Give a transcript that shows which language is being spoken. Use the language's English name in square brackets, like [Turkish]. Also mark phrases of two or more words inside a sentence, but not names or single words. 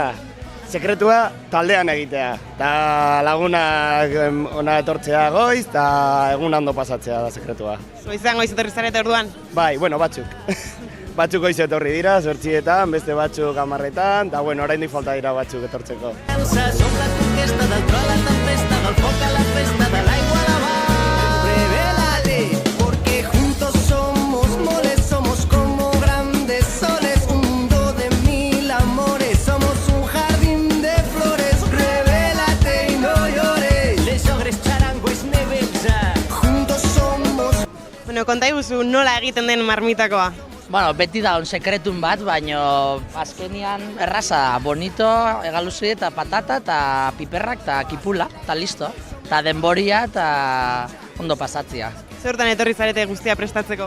[Basque] Sekretua taldean egitea, eta lagunak ona etortzea goiz, eta egun ondo pasatzea da sekretua. Goizean goiz etorri zarete orduan? Bai, bueno, batzuk. Batzuk goiz etorri dira, 8etan, beste batzuk 10etan, eta bueno, oraindik falta dira batzuk etortzeko. [Catalan] Som la conquesta del tro a la tempesta, del foc a la festa, de l'aigua a la mar. [Spanish] Revélale, porque juntos somos moles, somos como grandes soles, un mundo de mil amores, somos un jardín de flores. Revélate y no llores, [French] les ogres [Spanish] charango es nebeltza, juntos somos. [Basque] Bueno, konta iguzu nola egiten den marmitakoa? Bueno, beti da sekretun bat, baina azkenian erraza, bonito, egaluzi eta patata, eta piperrak, eta kipula, eta listo. Eta denboria, eta ondo pasatzea. Zertan etorri zarete guztia prestatzeko?